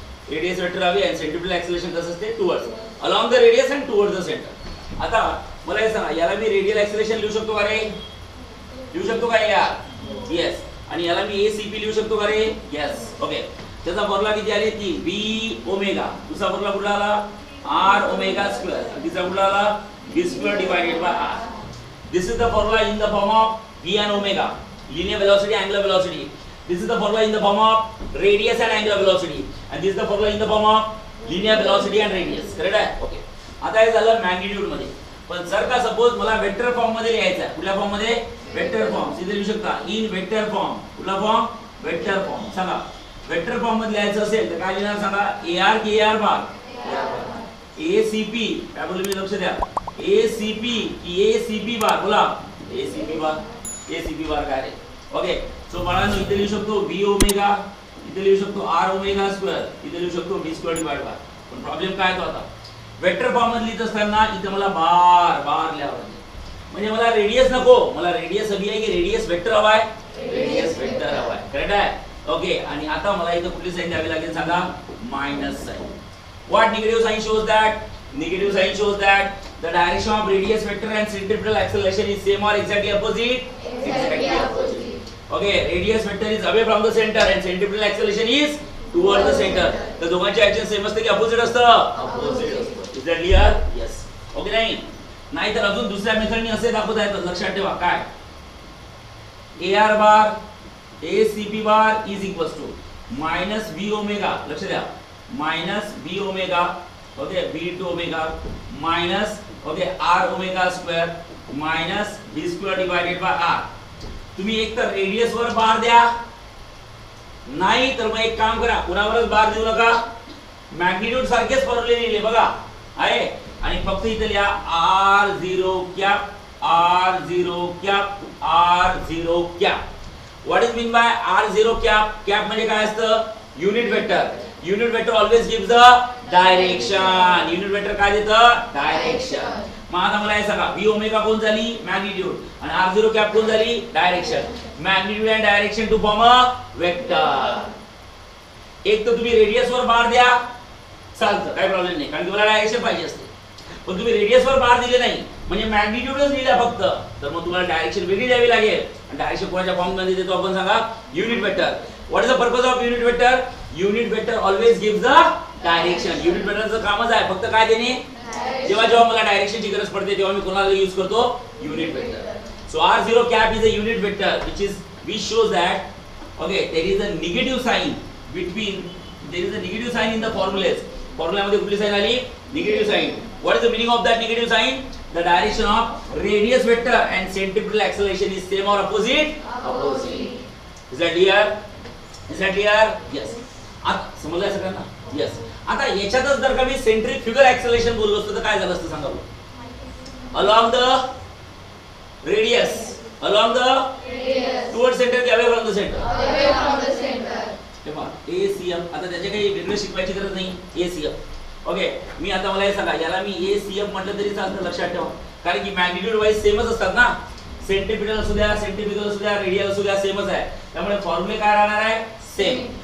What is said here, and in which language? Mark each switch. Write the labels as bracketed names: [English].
[English] radius vector away आणि centripetal acceleration [Marathi] कसं असते? [English] Towards. Along the radius and towards the center. [Marathi] आता मला हे सांगा, याला मी रेडियल ऍक्सेलरेशन लिहू शकतो का रे? लिहू शकतो का यार? येस. आणि याला मी ACP लिहू शकतो का रे? येस. ओके, त्याचा फॉर्म्युला किती आले? [English] 3. V omega. [Marathi] दुसरा फॉर्म्युला कुठला आला? R omega square. तिसरा कुठला आला? [English] V square divided by R. This is the formula in the form of V and omega, linear velocity, angular velocity. This is the formula in the form of radius and angular velocity, and this is the formula in the form of linear velocity and radius. [Marathi] Correct आहे? Okay. आता हे झालं magnitude मध्ये. पण जर का suppose मला vector form मध्ये लिहायचं आहे, कुठल्या फॉर्म मध्ये? Vector form. इथे लिहू शकता [English] In vector form. [Marathi] कुठला फॉर्म? Vector form. सांगा, वेक्टर फॉर्म मध्ये लिहायचं असेल तर काय लिहिणार सांगा? AR की AR बार? ACP. काय बोलले मी? लक्ष द्या. ACP की ACP बार? बोला, ACP बार. ACP बार काय आहे? ओके. सो बाळांनो इथे लिहू शकतो V ओमेगा, इथे लिहू शकतो R ओमेगा स्क्वेअर, इथे लिहू शकतो V स्क्वेअर डिवाइड बाय. पण प्रॉब्लेम काय होता? आता वेक्टर फॉर्म मध्ये लिहित असताना इथे मला बार बार लिहावं लागेल. म्हणजे मला रेडियस नको, मला रेडियस हवी आहे की रेडियस वेक्टर हवा आहे? रेडियस वेक्टर हवा आहे. करेक्ट आहे? ओके. आणि आता मला इथे कुठली साइन द्यावी लागेल सांगा? Minus sign. [English] What negative sign shows that? Negative sign shows that the direction of radius vector and centripetal acceleration is same or exactly opposite? Exactly opposite. Okay, radius vector is away from the center and centripetal acceleration is towards the center. [Marathi] तर दोघांचे action same असते की opposite असतं? Opposite असतं. [English] Is that clear? [Marathi] Yes. Okay नाही? नाही तर अजून दुसऱ्या मेथडने असे दाखवता येतं. लक्षात ठेवा काय? AR bar ACP bar [English] Is equals to minus V omega. [Marathi] लक्ष द्या. Minus V omega. [English] Okay, V2 omega minus okay R omega square minus V square divided by R. [Marathi] तुम्ही एक तर रेडियस वर बार द्या, नाही तर मग एक काम करा, कुणावरच बार देऊ नका, मॅग्निट्यूड सारखेच फॉर्म्युले लिहिले बघा आहे आणि फक्त इथे लिहा R0 cap R0 cap R0 cap. [English] What is mean by R0 cap? [Marathi] Cap म्हणजे काय असतं? Unit vector. [English] Unit vector always gives the direction. [Marathi] Unit vector काय देतं? [English] Direction. [Marathi] मग आता मला हे सांगा, V ओमेगा कोण झाली? मॅग्निट्यूड. आणि R0 कॅप कोण झाली? Direction. [English] Magnitude and direction to form a vector. [Marathi] एक तर तुम्ही रेडियस वर बार द्या, चालतं, काही प्रॉब्लेम नाही, कारण तुम्हाला डायरेक्शन पाहिजे असते. पण तुम्ही रेडियस वर बार दिले नाही, म्हणजे मॅग्निट्यूडच दिला फक्त, तर मग तुम्हाला डायरेक्शन वेगळी द्यावी लागेल. आणि डायरेक्शन कोणाच्या फॉर्म मध्ये देतो आपण सांगा? Unit vector. [English] What is the purpose of unit vector? Unit vector always gives the direction. [Marathi] Unit वेक्टरचं कामच आहे फक्त काय देणे? जेव्हा जेव्हा मला डायरेक्शनची गरज पडते तेव्हा मी कोणाला यूज करतो? [English] Unit vector. So R0 cap is a unit vector which shows that okay there is a negative sign in the formulas. [Marathi] Formula मध्ये कुठली साइन आली? Negative sign. [English] What is the meaning of that negative sign? The direction of radius vector and centripetal acceleration is same or opposite? Opposite. Is that clear? Is that clear? Yes. [Marathi] आता समजलं सगळ्यांना? Yes. आता याच्यातच जर का मी centrifugal acceleration बोललो असतो तर काय झालं असतं सांगा बरं? [English] Along the radius along the Radius. towards center की away from the center? Away from the center. [Marathi] तेव्हा ACM. आता त्याचे काही वेगळे शिकवायची गरज नाही. [English] ACM. [Marathi] ओके, मी आता मला हे सांगा, याला मी ACM म्हटलं तरी चालतं. लक्षात ठेवा, कारण की मॅग्निट्यूड वाईज सेमच असतात ना. सेंट्रिपिटल असू द्या, सेंट्रिफ्युगल असू द्या, रेडियल असू द्या, सेमच आहे. त्यामुळे फॉर्म्युले काय राहणार आहे? सेम.